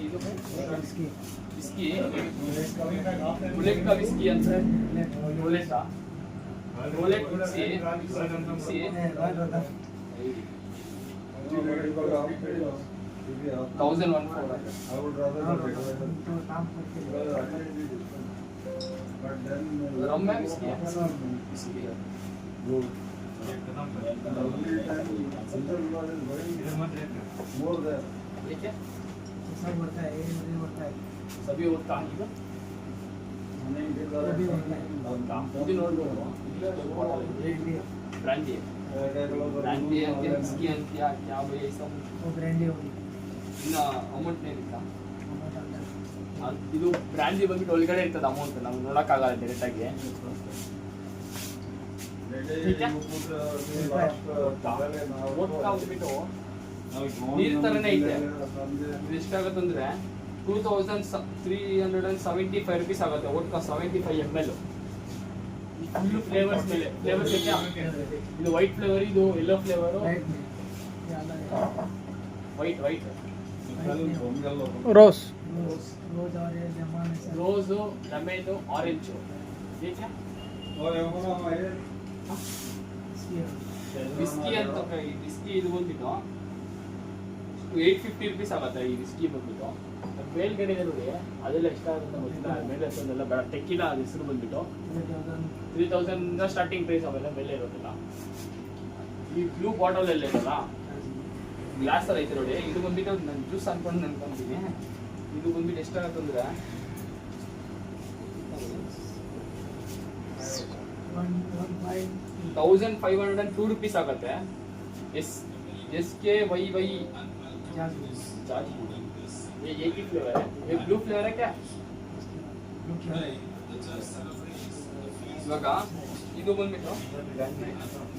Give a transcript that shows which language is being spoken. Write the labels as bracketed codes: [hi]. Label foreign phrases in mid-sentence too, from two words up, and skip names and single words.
[kn] ಇದು ವಿಸ್ಕಿ ಬುಲೆಟ್ ವಿಸ್ಕಿ ಅಂತ ಬುಲೆಟ್ ವಿಸ್ಕಿ 1104 रम्या विस्की [hi] सब बनता है. ये बनता है [kn] सभी वोಡ್ಕಾ ಈಗ ಇದು ನೋಡ್ಬೋದು. ಬ್ರಾಂಡಿ ಅಂತ ವಿಸ್ಕಿ ಅಂತ ಯಾವ ಐಸಮ್ [hi] वो ब्रांडी होगी. [kn] ಇನ್ನು ಅಮೌಂಟ್ ಏನಿಲ್ಲ. ಇದು ಬ್ರಾಂಡಿ ಬಂದ್ಬಿಟ್ಟು ಒಳಗಡೆ ಇರ್ತದೆ ಅಮೌಂಟ್. ನಮ್ಗೆ ನೋಡೋಕ್ಕಾಗಲ್ಲ ಡೈರೆಕ್ಟ್ ಆಗಿ. ವೋಡ್ಕಾ ಬಂದ್ಬಿಟ್ಟು ನೀರ್ ತರನೇ ಐತೆ. ಇದು ಎಷ್ಟಾಗುತ್ತೆ ಅಂದ್ರೆ 2375 rupees ಆಗುತ್ತೆ. ವೋಡ್ಕಾ 75 ml. [en] full flavours [kn] ಮೇಲೆ ಫ್ಲೇವರ್ಸ್ ಇದೆ. ಇದು [en] white flavour, [kn] ಇದು [en] yellow flavour, [kn] ವೈಟ್ ರೋಸ್ [hi] रोज और ये लेमन [en] rose lemon orange. [kn] ವಿಸ್ಕಿ ಅಂತ ವಿಸ್ಕಿ ಇದು ಬಂದ್ಬಿಟ್ಟು 850 rupees ಆಗುತ್ತೆ. ಈ ವಿಸ್ಕಿ ಬಂದ್ಬಿಟ್ಟು ಮೇಲ್ಗಡೆ ಇದೆ ನೋಡಿ, ಅದೆಲ್ಲ ಎಷ್ಟಾಗುತ್ತೆ ಗೊತ್ತಿಲ್ಲ. ಮೇಲೆ ಅದೆಲ್ಲ ಬೇಡ. ಟೆಕ್ಕಿಲಾ ಅದು ಹೆಸರು ಬಂದ್ಬಿಟ್ಟು 3000 [en] starting price. [kn] ಅವೆಲ್ಲ ಮೇಲೆ ಇರೋದಿಲ್ಲ. ಈ [en] blue bottle [kn] ಎಲ್ಲ ಇರಲ್ಲ, ಗ್ಲಾಸ್ ಅಲ್ಲಿ ಐತೆ ನೋಡಿ. ಇದು ಬಂದ್ಬಿಟ್ಟು ನಾನು ಜ್ಯೂಸ್ ಅನ್ಕೊಂಡು ಅನ್ಕೊಂತೀನಿ. ಇದು ಬಂದ್ಬಿಟ್ಟು ಎಷ್ಟಾಗುತ್ತೆ ಅಂದ್ರೆ 1502 rupees ಆಗುತ್ತೆ. [hi] SKYY ये एक ही फ्लेवर है. ये [en] blue flavour [hi] है क्या? [kn] ಇವಾಗ ಇದು ಬಂದ್ಬಿಟ್ಟು